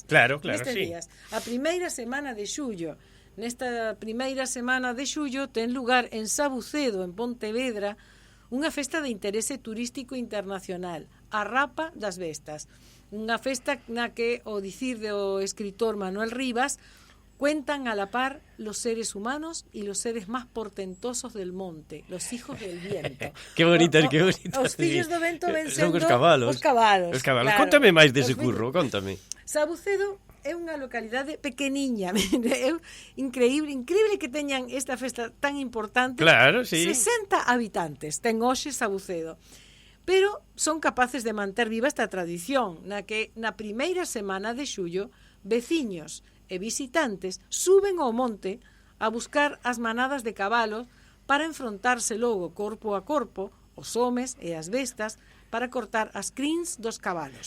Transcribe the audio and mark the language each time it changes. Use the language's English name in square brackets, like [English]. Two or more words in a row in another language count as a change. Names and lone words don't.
[Spanish] Claro, [Galician] nestes [Spanish] sí. [Galician] días. A primeira semana de xullo. Nesta primeira semana de xullo ten lugar en Sabucedo, en Pontevedra, unha festa de interese turístico internacional, a Rapa das Bestas. Unha festa na que, o dicir do escritor Manuel Rivas, [Spanish] cuentan a la par los seres humanos y los seres más portentosos del monte, los hijos del viento. Qué bonitas, qué bonitas. [Galician] Os fillos do vento ven sendo os cabalos. Os cabalos. [Spanish] Claro. [Galician] Contame máis dese curro, contame. Sabucedo é unha localidade pequeniña, é increíble que teñan esta festa tan importante. [Spanish] Claro, sí. [Galician] 60 habitantes ten hoxe Sabucedo. Pero son capaces de manter viva esta tradición, na que na primeira semana de xullo, veciños e visitantes suben ao monte a buscar as manadas de cabalos para enfrontarse logo corpo a corpo, os homes e as bestas, para cortar as crins dos cabalos.